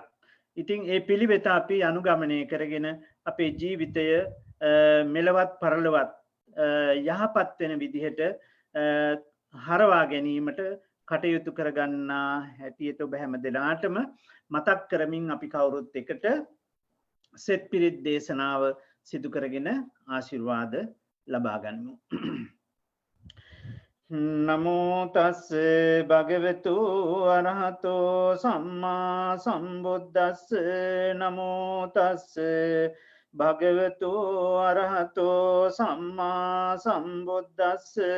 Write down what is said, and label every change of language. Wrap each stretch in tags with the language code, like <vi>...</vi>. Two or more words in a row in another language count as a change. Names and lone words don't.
<si>ඉතින් ඒ පිළිවෙත අපි අනුගමනය කරගෙන අපේ ජීවිතය මෙලවත් පරලොවත් යහපත් වෙන විදිහට හරවා ගැනීමට කටයුතු කරගන්නා හැටියට ඔබ හැම දෙනාටම මතක් කරමින් අපි කවුරුත් එකට සෙත් පිරිත් දේශනාව සිදු කරගෙන ආශිර්වාද ලබා ගනිමු.</si> <pi>නමෝ තස්ස භගවතු අරහතෝ සම්මා සම්බුද්දස්ස නමෝ තස්ස භගවතු අරහතෝ සම්මා සම්බුද්දස්ස</pi>